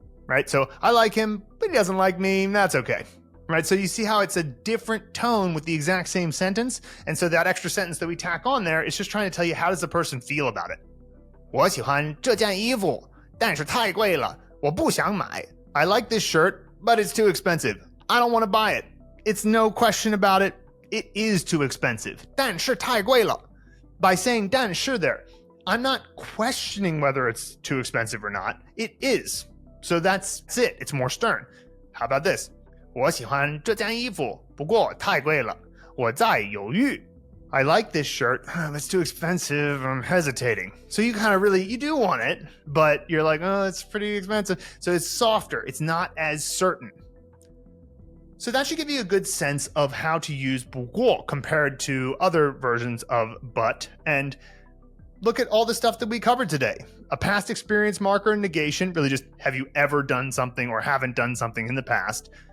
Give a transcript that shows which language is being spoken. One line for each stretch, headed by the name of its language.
English: Right? So I like him, but he doesn't like me. That's okay. Right? So you see how it's a different tone with the exact same sentence? And so that extra sentence that we tack on there is just trying to tell you how does the person feel about it.
Chinese: 我喜欢这件衣服，但是太贵了，我不想买.
English: I like this shirt, but it's too expensive. I don't want to buy it. It's no question about it. It is too expensive.
Chinese: 但是太贵了.
English: By saying 但是 there, I'm not questioning whether it's too expensive or not. It is. So that's it. It's more stern. How about this?
Chinese: 我喜欢这件衣服，不过太贵了，我在犹豫.
English: I like this shirt. It's too expensive. I'm hesitating. So you kind of you do want it, but you're like, oh, it's pretty expensive. So it's softer. It's not as certain. So that should give you a good sense of how to use 不过 compared to other versions of but. And look at all the stuff that we covered today. A past experience marker and negation, really just have you ever done something or haven't done something in the past.